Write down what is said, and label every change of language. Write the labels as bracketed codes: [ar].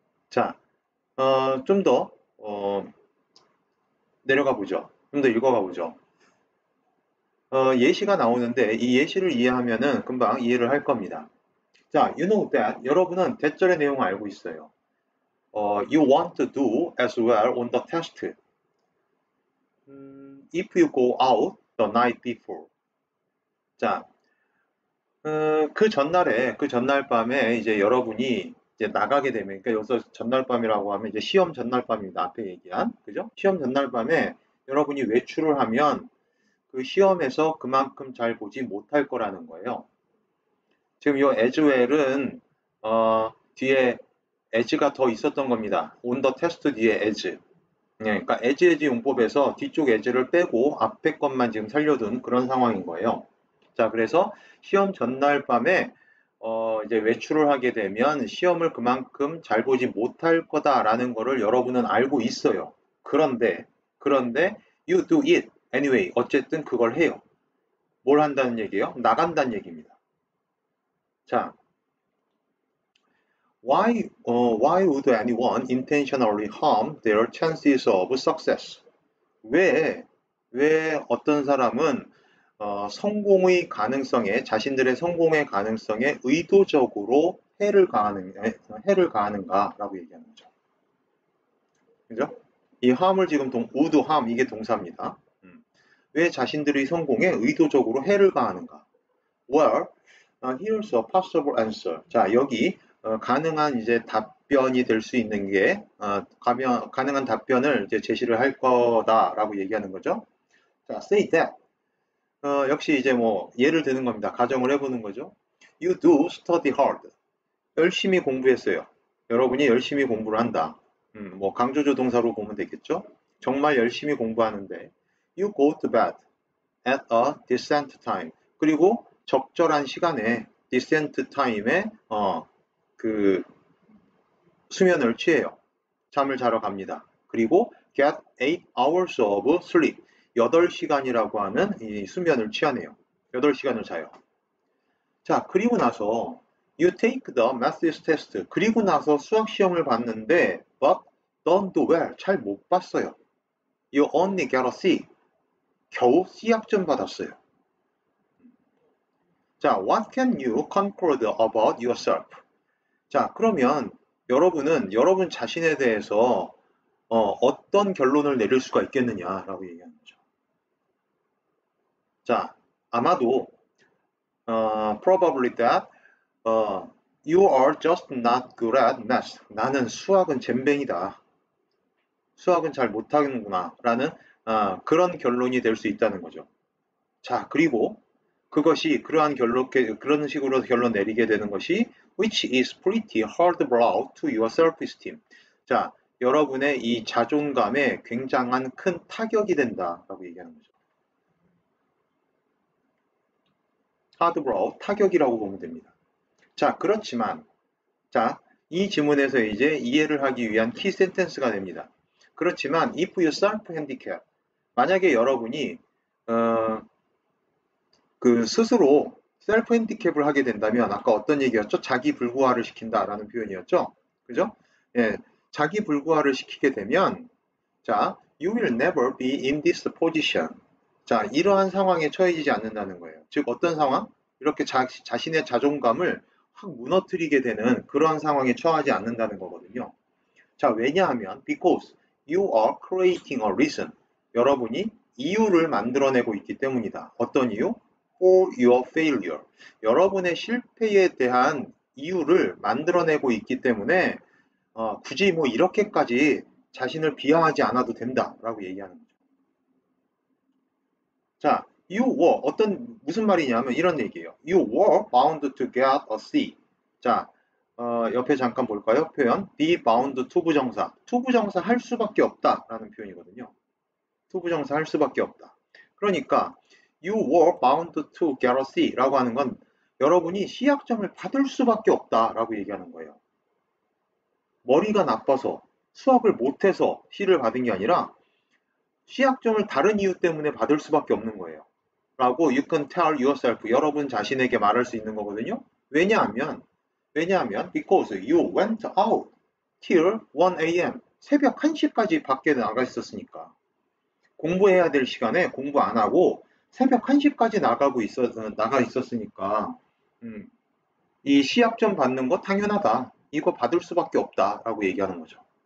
[ko] 자, 좀 더 내려가 보죠. 좀 더 읽어가 보죠. 예시가 나오는데 이 예시를 이해하면은 금방 이해를 할 겁니다. [en] 자, you know that. [ko] 여러분은 대절의 내용을 알고 있어요. [en] You want to do as well on the test. If you go out the night before. [ko] 자, 그 전날 밤에 이제 여러분이 이제 나가게 되면, 그러니까 여기서 전날 밤이라고 하면 이제 시험 전날 밤입니다. 앞에 얘기한, 그죠? 시험 전날 밤에 여러분이 외출을 하면 그 시험에서 그만큼 잘 보지 못할 거라는 거예요. 지금 이 as well은 뒤에 as가 더 있었던 겁니다. [en] on the test [ko] 뒤에 [en] as. [ko] 네, 그러니까 as 용법에서 뒤쪽 as를 빼고 앞에 것만 지금 살려둔 그런 상황인 거예요. 자, 그래서 시험 전날 밤에 이제 외출을 하게 되면 시험을 그만큼 잘 보지 못할 거다라는 거를 여러분은 알고 있어요. 그런데 [en] you do it anyway. [ko] 어쨌든 그걸 해요. 뭘 한다는 얘기예요? 나간다는 얘기입니다. [en] 자, why would anyone intentionally harm their chances of success? [ko] 왜 어떤 사람은 성공의 가능성에, 자신들의 성공의 가능성에 의도적으로 해를 가하는가라고 얘기하는 거죠. 그죠? 이 harm을 지금 would harm, 이게 동사입니다. 왜 자신들의 성공에 의도적으로 해를 가하는가? [en] Well, here's a possible answer. [ko] 자, 여기 가능한 이제 답변이 될 수 있는 게 가능한 답변을 이제 제시를 할 거다라고 얘기하는 거죠. [en] 자, say that. [ko] 역시 이제 뭐 예를 드는 겁니다. 가정을 해보는 거죠. [en] You do study hard. [ko] 열심히 공부했어요. 여러분이 열심히 공부를 한다. 뭐 강조조 동사로 보면 되겠죠. 정말 열심히 공부하는데 [en] You go to bed at a decent time. [ko] 그리고 적절한 시간에 decent time에 그 수면을 취해요. 잠을 자러 갑니다. 그리고 [en] get 8 hours of sleep. [ko] 8시간이라고 하는 이 수면을 취하네요. 8시간을 자요. [en] 자, [ko] 그리고 나서 [en] you take the math test. [ko] 그리고 나서 수학 시험을 봤는데 [en] but don't do well. [ko] 잘 못 봤어요. [en] You only get a C. [ko] 겨우 C학점 받았어요. [en] 자, what can you conclude about yourself? [ko] 자, 그러면 여러분은 여러분 자신에 대해서 어떤 결론을 내릴 수가 있겠느냐라고 얘기하는 거죠. [en] 자, [ko] 아마도 [en] probably that you are just not good at math. [ko] 나는 수학은 젬병이다. 수학은 잘 못하는구나 라는 그런 결론이 될 수 있다는 거죠. 자, 그리고 그것이 그런 식으로 결론 내리게 되는 것이 [en] which is pretty hard blow to your self-esteem. [ko] 자, 여러분의 이 자존감에 굉장한 큰 타격이 된다라고 얘기하는 거죠. hard blow, 타격이라고 보면 됩니다. 자, 그렇지만 자, 이 지문에서 이제 이해를 하기 위한 키 센텐스가 됩니다. 그렇지만 [en] if you self-handicap, [ko] 만약에 여러분이 그 스스로 셀프 핸디캡을 하게 된다면 아까 어떤 얘기였죠? 자기 불구화를 시킨다라는 표현이었죠. 그죠? 예, 자기 불구화를 시키게 되면 [en] 자, you will never be in this position. [ko] 자, 이러한 상황에 처해지지 않는다는 거예요. 즉 어떤 상황? 이렇게 자신의 자존감을 확 무너뜨리게 되는 그러한 상황에 처하지 않는다는 거거든요. [en] 자, [ko] 왜냐하면 [en] because you are creating a reason. [ko] 여러분이 이유를 만들어내고 있기 때문이다. 어떤 이유? [en] For your failure. [ko] 여러분의 실패에 대한 이유를 만들어내고 있기 때문에 굳이 뭐 이렇게까지 자신을 비하하지 않아도 된다라고 얘기하는 거죠. 자, [en] you were [ko] 무슨 말이냐면 이런 얘기예요. [en] You were bound to get a C. [ko] 자, 옆에 잠깐 볼까요? 표현 be bound to 부정사. to 부정사 할 수밖에 없다라는 표현이거든요. to 부정사 할 수밖에 없다. 그러니까 [en] you were bound to get a C [ko] 라고 하는 건 여러분이 C학점을 받을 수밖에 없다라고 얘기하는 거예요. 머리가 나빠서 수학을 못해서 C를 받은 게 아니라 C학점을 다른 이유 때문에 받을 수밖에 없는 거예요. 라고 [en] you can tell yourself [ko] 여러분 자신에게 말할 수 있는 거거든요. 왜냐하면 [en] because you went out till 1 a.m. [ko] 새벽 1시까지 밖에 나가 있었으니까 공부해야 될 시간에 공부 안 하고 새벽 1시까지 나가 있었으니까 이 C학점 받는 거 당연하다. 이거 받을 수밖에 없다. 라고 얘기하는 거죠.